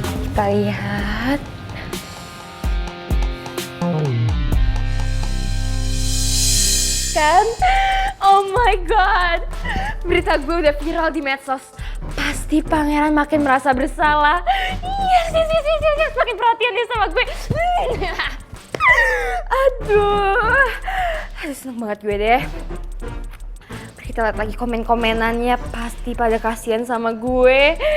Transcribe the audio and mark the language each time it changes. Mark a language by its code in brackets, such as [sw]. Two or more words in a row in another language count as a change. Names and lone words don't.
[id] Kita lihat. Kan? [en] Oh my god. [id] Berita gue udah viral di medsos. Pasti pangeran makin merasa bersalah. [en] Yes. [id] Makin perhatian dia sama gue. Aduh, seneng banget gue deh. Kita lihat lagi komen-komenannya, pasti pada kasihan sama gue.